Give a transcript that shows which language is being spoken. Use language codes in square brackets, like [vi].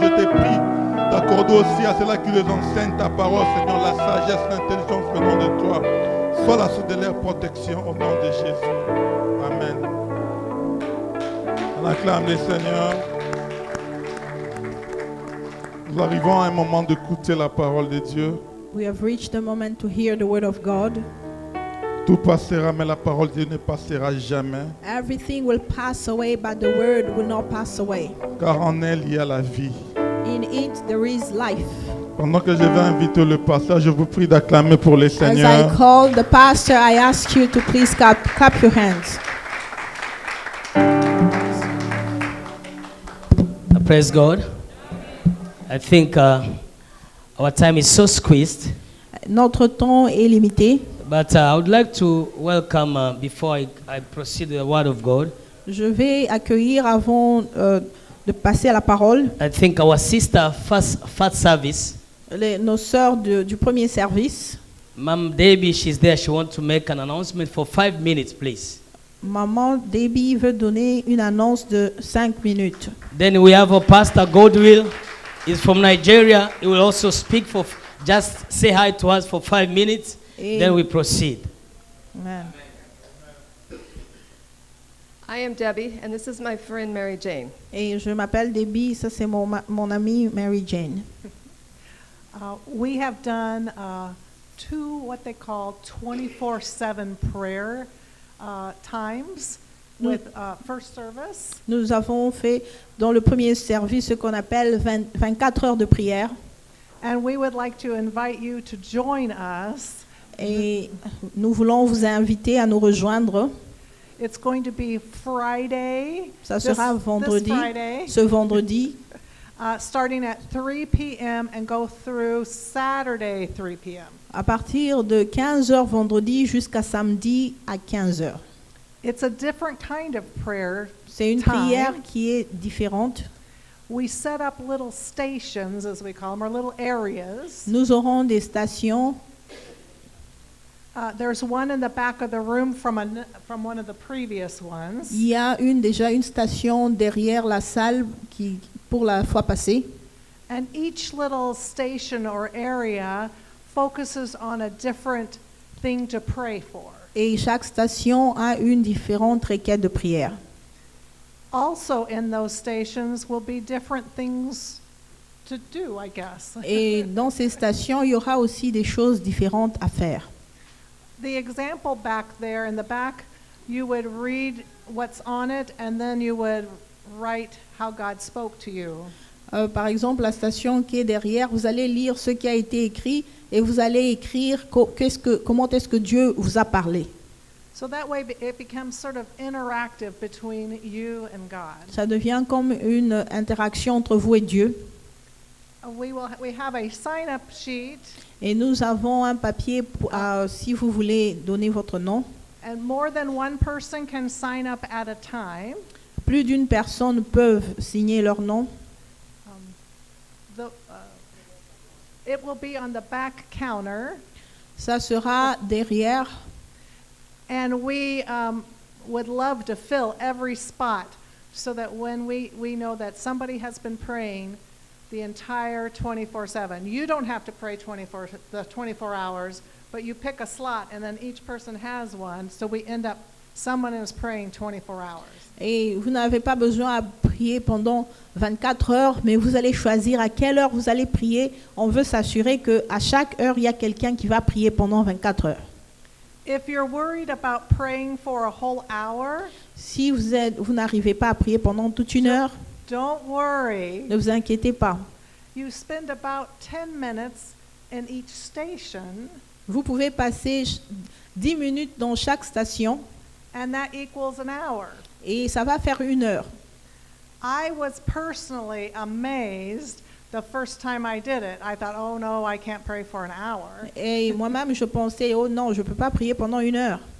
[fr] Je te prie d'accorder aussi à ceux-là qui les enseignent ta parole, Seigneur, la sagesse, l'intelligence venant de toi. Sois la source de leur protection au nom de Jésus. Amen. On acclame le Seigneur. Nous arrivons à un moment d'écouter la parole de Dieu. [en] We have reached the moment to hear the word of God. [fr] Tout passera, mais la parole de Dieu ne passera jamais. [en] Everything will pass away, but the word will not pass away. [fr] Car en elle, il y a la vie. [en] In it there is life. [fr] Pendant que je vais inviter le pasteur, je vous prie d'acclamer pour le [en] As [fr] Seigneur. [en] I call the pastor, I ask you to please clap your hands. Praise God. I think our time is so squeezed. [fr] Notre temps est limité. [en] But I would like to welcome, before I proceed with the word of God, [fr] Je vais accueillir avant de passer à la parole [en] I think our sister first service, [fr] nos sœurs du premier service. [en] Mom Debbie, she's there. She wants to make an announcement for 5 minutes, please. [fr] Maman Debbie veut donner une annonce de 5 minutes. [en] Then we have our pastor Godwill. He's from Nigeria. He will also speak for, just say hi to us for 5 minutes. Then we proceed. Amen. I am Debbie, and this is my friend Mary Jane. [fr] Et je m'appelle Debbie, ça c'est mon amie Mary Jane. [en] We have done 2 what they call 24/7 prayer times with first service. [fr] Nous avons fait dans le premier service ce qu'on appelle 24 heures de prière. [en] And we would like to invite you to join us. [fr] Et nous voulons vous inviter à nous rejoindre. [en] It's going to be Friday. [fr] Ça sera vendredi, ce vendredi, [en] starting at 3 p.m. and go through Saturday 3 p.m. [fr] à partir de 15h vendredi jusqu'à samedi à 15h. [en] It's a different kind of prayer. [fr] C'est une prière qui est différente. [en] We set up little stations, as we call them, or little areas. [fr] Nous aurons des stations [en] There's one in the back of the room from one of the previous ones. [fr] Il y a déjà une station derrière la salle pour la fois passée. [en] And each little station or area focuses on a different thing to pray for. [fr] Et chaque station a une différente requête de prière. [en] Also in those stations will be different things to do, I guess. [fr] Et dans ces stations, il y aura aussi des choses différentes à faire. [en] The example back there in the back, you would read what's on it and then you would write how God spoke to you. [fr] Par exemple, la station qui est derrière, vous allez lire ce qui a été écrit et vous allez écrire comment est-ce que Dieu vous a parlé. [en] So that way it becomes sort of interactive between you and God. [fr] Ça devient comme une interaction entre vous et Dieu. [en] We have a sign-up sheet. [fr] Et nous avons un papier si vous voulez donner votre nom. [en] And more than one person can sign up at a time. [fr] Plus d'une personne peuvent signer leur nom. [en] It will be on the back counter. [fr] Ça sera derrière. [en] And we would love to fill every spot so that when we know that somebody has been praying the entire 24/7. You don't have to pray 24 hours, but you pick a slot and then each person has one, so we end up someone is praying 24 hours. [fr] Et vous n'avez pas besoin de prier pendant 24 heures, mais vous allez choisir à quelle heure vous allez prier. On veut s'assurer qu'à chaque heure, il y a quelqu'un qui va prier pendant 24 heures. [en] If you're worried about praying for a whole hour, [fr] si vous n'arrivez pas à prier pendant toute une heure, [en] don't worry. [fr] Ne vous inquiétez pas. [en] You spend about 10 minutes in each station. [fr] Vous pouvez passer 10 minutes dans chaque station. [en] And that equals an hour. [fr] Et ça va faire une heure. [en] I was personally amazed the first time I did it. I thought, oh no, I can't pray for an hour. [fr] Et moi-même, je pensais, oh non, je ne peux pas prier pendant une heure.